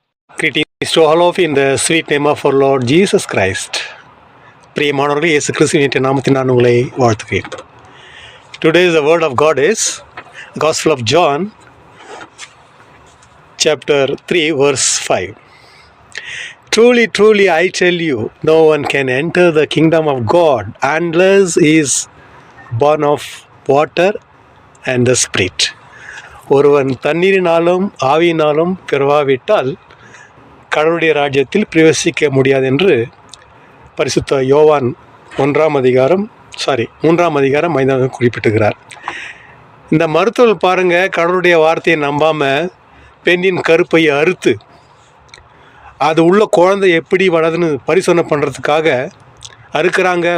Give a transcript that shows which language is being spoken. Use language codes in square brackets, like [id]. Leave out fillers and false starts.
[en] Greetings to all of you in the sweet name of our Lord Jesus Christ. [ta] பிரியமானவர்களே, இயேசு கிறிஸ்துவின் நாமத்தில் நான் உங்களை வாழ்த்துகிறேன். [en] Today's the word of God is Gospel of John, chapter 3, verse 5. Truly, truly, I tell you, no one can enter the kingdom of God unless he is born of water and the Spirit. [ta] ஒருவன் தண்ணீரினாலும் ஆவியினாலும் பிறவாவிட்டால் கடவுளுடைய ராஜ்யத்தில் பிரவேசிக்க முடியாது என்று பரிசுத்த யோவான் 3ஆம் அதிகாரம் 5 குறிப்பிட்டுகிறார். இந்த மருத்துவர் பாருங்கள், கடவுளுடைய வார்த்தையை நம்பாமல் பெண்ணின் கருப்பையை அறுத்து அது உள்ள குழந்தை எப்படி வளருதுன்னு பரிசோதனை பண்ணுறதுக்காக அறுக்கிறாங்க.